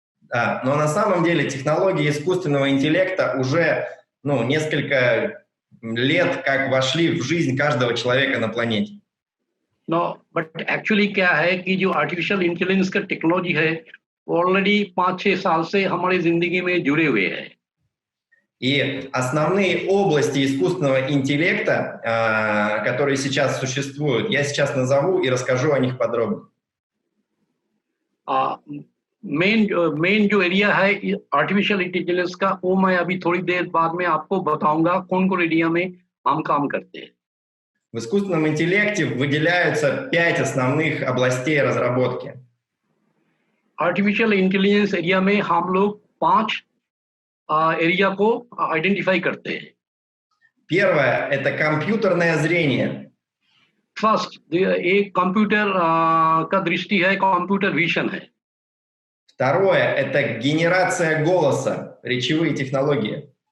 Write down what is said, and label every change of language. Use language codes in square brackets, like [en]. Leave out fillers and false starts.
[ru] Да, но на самом деле технологии искусственного интеллекта уже несколько лет как вошли в жизнь каждого человека на планете. [en] No, but actually [hi] क्या है कि जो आर्टिफिशियल इंटेलिजेंस का टेक्नोलॉजी है ऑलरेडी 5-6 साल से हमारी जिंदगी में जुड़े हुए हैं. [ru] И основные области искусственного интеллекта, которые сейчас существуют, я сейчас назову и расскажу о них подробно. [hi] मेन जो एरिया है आर्टिफिशियल इंटेलिजेंस का, वो मैं अभी थोड़ी देर बाद में आपको बताऊंगा कौन कौन एरिया में हम काम करते हैं। [ru] В искусственном интеллекте выделяются 5 основных областей разработки. [hi] आर्टिफिशियल इंटेलिजेंस एरिया में हम लोग 5 एरिया को आइडेंटिफाई करते हैं। [ru] Первое – это компьютерное зрение. [hi] फर्स्ट एक कंप्यूटर का दृष्टि है, कंप्यूटर विजन है। [ru] Второе – это генерация голоса, речевые технологии.